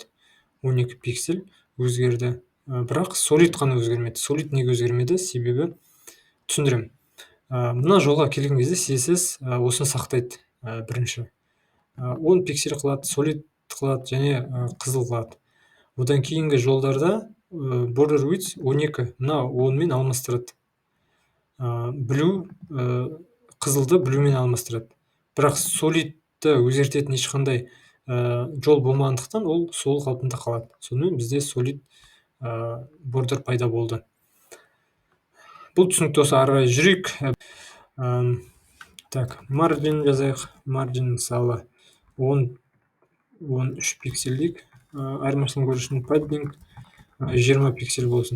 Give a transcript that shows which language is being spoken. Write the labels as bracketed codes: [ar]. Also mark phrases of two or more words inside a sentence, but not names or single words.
[kk] 12 пиксель өзгерді. Бірақ solid қана өзгермеді. Solid неге өзгермеді? Себебі түсіндірем. Мына жолға келген кезде CSS осыны сақтайды. Бірінші 10 пиксель қылады, solid қылады және қызыл қылады. Одан кейінгі жолдарда [en] border width [kk] 12, мына 10 мен алмастырады. Blue қызылды blue мен алмастырады. Бірақ solidті өзгертетін ешқандай жол болмағандықтан ол сол қалпында қалады. Сонымен бізде [en] solid border [kk] пайда болды. Бұл түсінікті болса, ары қарай жүрейік. Margin жазайық. Margin мысалы 13 пиксель дейік. Айырмашылығын көру үшін padding 20 пиксель болсын.